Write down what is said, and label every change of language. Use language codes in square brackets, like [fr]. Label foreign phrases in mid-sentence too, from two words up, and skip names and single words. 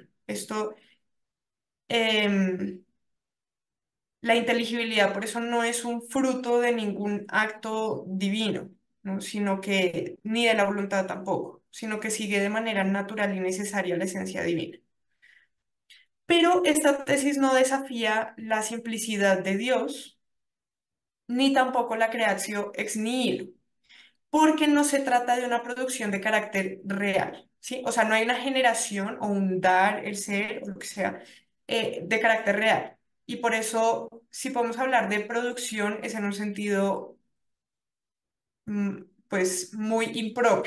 [es] Esto, em, la inteligibilidad, por eso no es un fruto de ningún acto divino, ¿no? Sino que, ni de la voluntad tampoco, sino que sigue de manera natural y necesaria la esencia divina. Pero esta tesis no desafía la simplicidad de Dios, ni tampoco la [la] creatio ex nihilo, [es] porque no se trata de una producción de carácter real, ¿sí? O sea, no hay una generación o un dar, el ser, o lo que sea, de carácter real. Y por eso, si podemos hablar de producción, es en un sentido, pues, muy impropio.